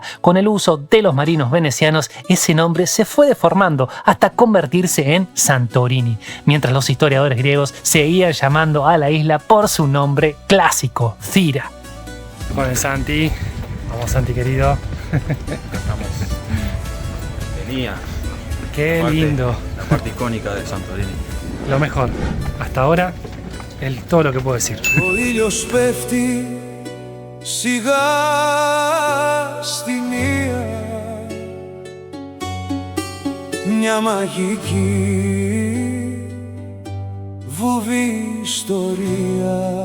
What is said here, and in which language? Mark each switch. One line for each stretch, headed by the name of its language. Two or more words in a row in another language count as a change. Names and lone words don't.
Spanish: Con el uso de los marinos venecianos, ese nombre se fue deformando hasta convertirse en Santorini, mientras los historiadores griegos seguían llamando a la isla por su nombre clásico, Cira. Con el Santi, vamos Santi querido. Estamos. Venía. Qué lindo. La parte icónica de Santorini. Lo mejor. Hasta ahora, todo lo que puedo decir.
Greek: Ο ήλιος πέφτει σιγά στη μία, μια μαγική βουβή ιστορία.